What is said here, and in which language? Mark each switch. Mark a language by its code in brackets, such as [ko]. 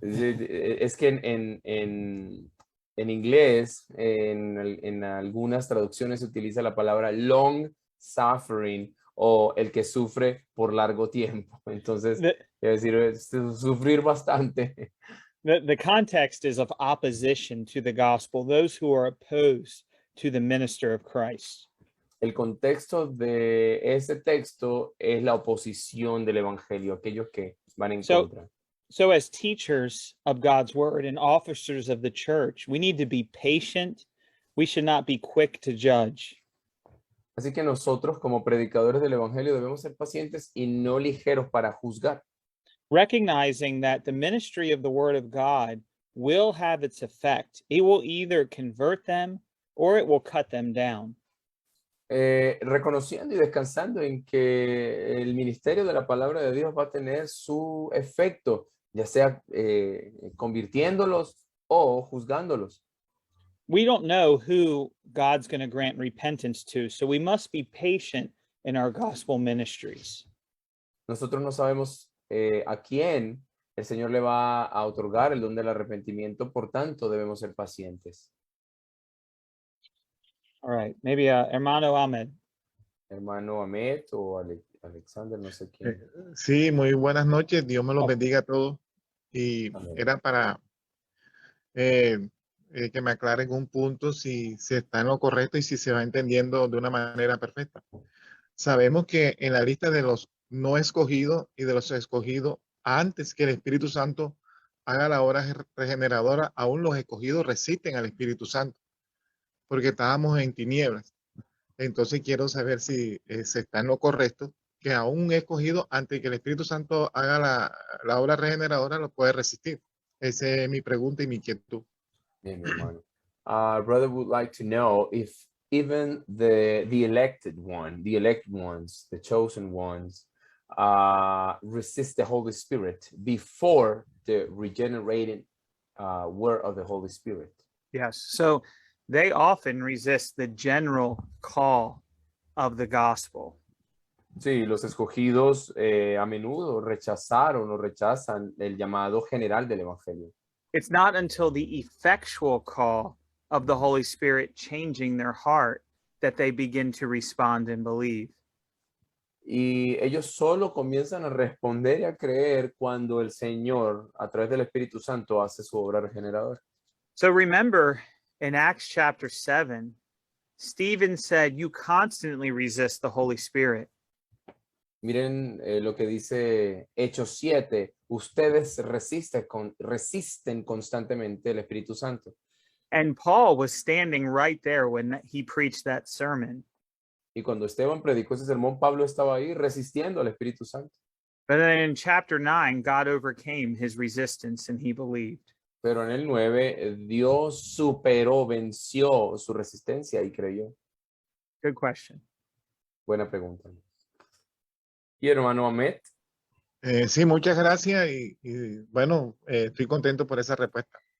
[es] Es que en inglés, en algunas traducciones se utiliza la palabra [en] long suffering [es] o el que sufre por largo tiempo. Entonces, es decir, sufrir bastante. [en] The context is of opposition to the gospel, those who are opposed to the minister of Christ. [es] El contexto de ese texto es la oposición del evangelio, aquellos que van en contra. [en] So as teachers of God's word and officers of the church, we need to be patient. We should not be quick to judge. [es] Así que nosotros, como predicadores del evangelio, debemos ser pacientes y no ligeros para juzgar. [en] Recognizing that the ministry of the word of God will have its effect. It will either convert them or it will cut them down. [es] Reconociendo y descansando en que el ministerio de la palabra de Dios va a tener su efecto, ya sea convirtiéndolos o juzgándolos. [en] We don't know who God's going to grant repentance to, so we must be patient in our gospel ministries. [es] Nosotros no sabemos a quién el Señor le va a otorgar el don del arrepentimiento, por tanto debemos ser pacientes. [en] All right, maybe Hermano Ahmed. [es] Hermano Ahmed o Alexander, no sé quién. Sí, muy buenas noches. Dios me los Oh. bendiga a todos. Y Amén. era para que me aclaren un punto si se está en lo correcto y si se va entendiendo de una manera perfecta. Sabemos que en la lista de los no escogidos y de los escogidos, antes que el Espíritu Santo haga la obra regeneradora, aún los escogidos resisten al Espíritu Santo, porque estábamos en tinieblas. Entonces quiero saber si se está en lo correcto, que aún un escogido, antes que el Espíritu Santo haga la obra regeneradora, lo puede resistir. Esa es mi pregunta y mi inquietud. Bien, mi hermano. [en] Brother would like to know if even the elected one, the elect ones, the chosen ones, resist the Holy Spirit before the regenerated word of the Holy Spirit. Yes. So they often resist the general call of the gospel. [es] Sí, los escogidos a menudo rechazaron o rechazan el llamado general del Evangelio. [en] It's not until the effectual call of the Holy Spirit changing their heart that they begin to respond and believe. [es] Y ellos solo comienzan a responder y a creer cuando el Señor, a través del Espíritu Santo, hace su obra regeneradora. [en] So remember in Acts chapter 7, Stephen said, "You constantly resist the Holy Spirit." [es] Miren lo que dice Hechos 7, ustedes resisten constantemente el Espíritu Santo. [en] And Paul was standing right there when he preached that sermon. [es] Y cuando Esteban predicó ese sermón, Pablo estaba ahí resistiendo al Espíritu Santo. [en] But then in chapter 9, God overcame his resistance and he believed. [es] Pero en el 9, Dios superó, venció su resistencia y creyó. [en] Good question. [es] Buena pregunta. Y hermano Ahmed, Sí, muchas gracias y bueno, estoy contento por esa respuesta.